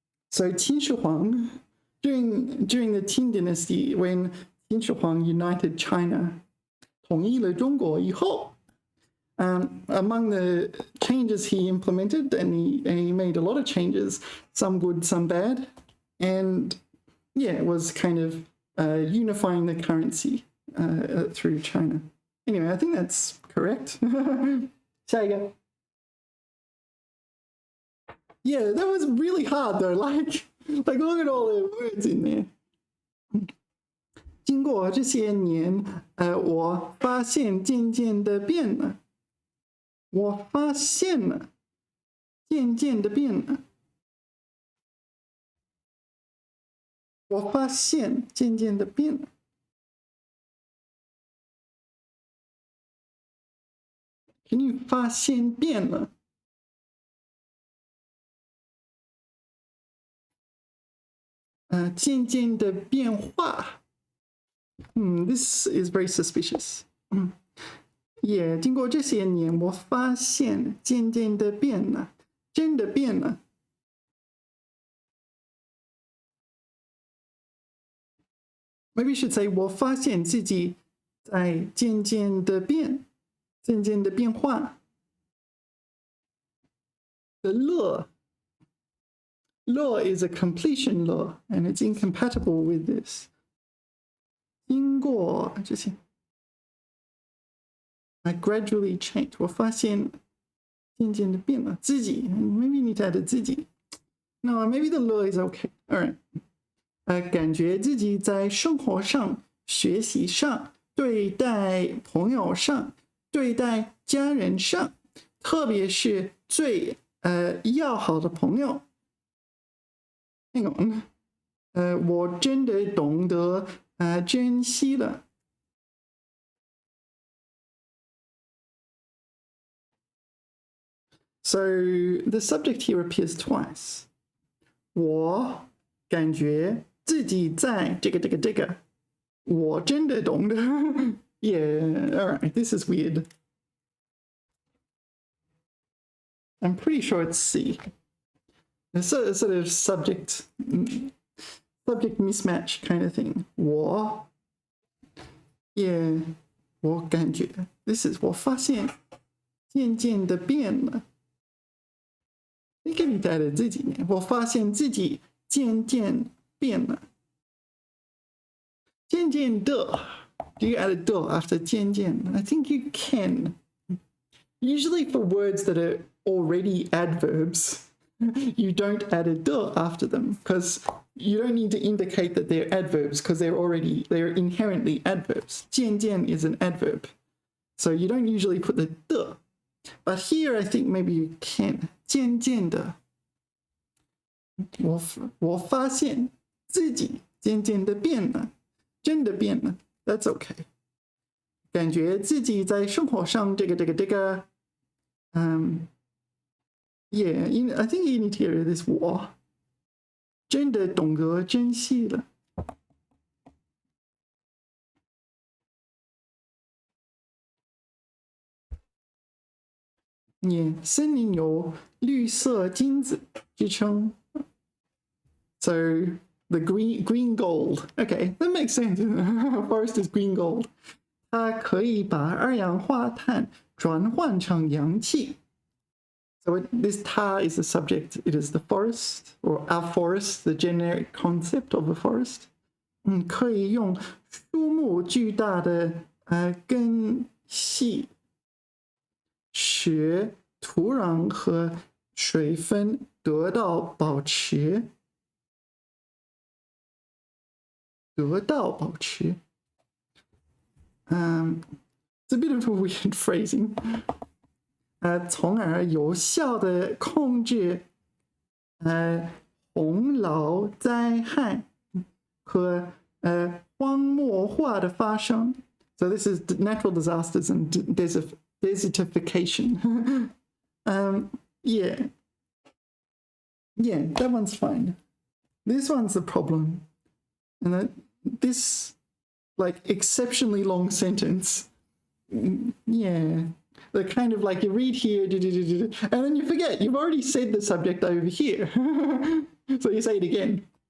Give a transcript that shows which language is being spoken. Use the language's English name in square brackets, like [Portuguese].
[English] So 秦始皇 during the Qing dynasty when 秦始皇 united China [Chinese] 统一了中国以后 [English] among the changes he implemented, and he made a lot of changes, some good, some bad, and yeah, it was kind of unifying the currency through China. Anyway, I think that's correct. [Chinese] 下一个 [English] Yeah, that was really hard though. Like look at all the words in there. [Chinese] 经过这些年，我发现渐渐的变了。我发现了，渐渐的变了。我发现渐渐的变了。 [English] Can you [Chinese] 发现变了？渐渐的变化。 [English] This is very suspicious. [Chinese] 也经过这些年，我发现渐渐的变了，真的变了。 [English] Maybe you should say [Chinese] 我发现自己在渐渐的变，渐渐的变化。 [English] The law is a completion law, and it's incompatible with this. [Chinese] 经过这些。 [English] I gradually change. [Chinese] 我发现渐渐的变了自己 [English] Maybe you need to add 自己 No, maybe the law is okay. All right. [Chinese] 感觉自己在生活上、学习上、对待朋友上、对待家人上，特别是最要好的朋友。 [English] Hang on. [Chinese] 我真的懂得珍惜了。 [English] So the subject here appears twice. [Chinese] 我感觉自己在这个我真的懂得 [English] Yeah, all right, this is weird. I'm pretty sure it's C. It's a sort of subject mismatch kind of thing. [Chinese] 我 [English] Yeah, [Chinese] 我感觉 [English] This is [Chinese] 我发现渐渐的变了。你给你带来自己呢？我发现自己渐渐变了。 [English] 渐渐的 Do you add a 的 after 渐渐? I think you can. Usually for words that are already adverbs, you don't add a 的 after them because you don't need to indicate that they're adverbs because they're inherently adverbs. 渐渐 is an adverb. So you don't usually put the 的. But here I think maybe you can. [Chinese] 渐渐的我发现自己渐渐的变了。真的变了 [English] That's okay. [Chinese] 感觉自己在生活上这个 [English] Yeah, I think you need to get rid of this [Chinese] 我真的懂得珍惜了。 Yeah, 森林有绿色金子之称。 [English] So the green gold. Okay, that makes sense. Forest is green gold. [Chinese] 它可以把二氧化碳转换成氧气。 [English] So this 它 is the subject. It is the forest or our forest, the generic concept of a forest. [Chinese] 可以用树木巨大的根系使土壤和水分得到保持。 [English] It's a bit of a weird phrasing. [Chinese] 从而有效的控制洪涝灾害和荒漠化的发生。 [English] So this is natural disasters and desertification. Yeah, that one's fine. This one's the problem. And this, like, exceptionally long sentence, yeah, the kind of like you read here, and then you forget, you've already said the subject over here. So you say it again.